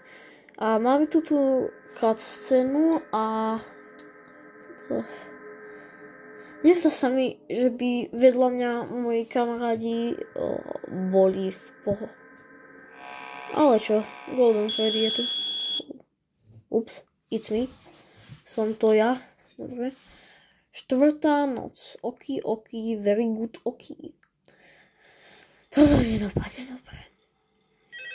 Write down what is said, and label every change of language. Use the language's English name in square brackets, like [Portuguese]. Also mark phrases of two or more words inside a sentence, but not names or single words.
[Slovak] A máme tu cutscénu a nezdá sa mi, že by vedľa mňa moji kamarádi boli v poho. Ale čo, Golden Freddy je tu. [English] Ups, it's me. [Slovak] Som to ja. Dobre. 4. noc. [English] Ok, very good, ok. [Slovak] Toto nedopadne dobre.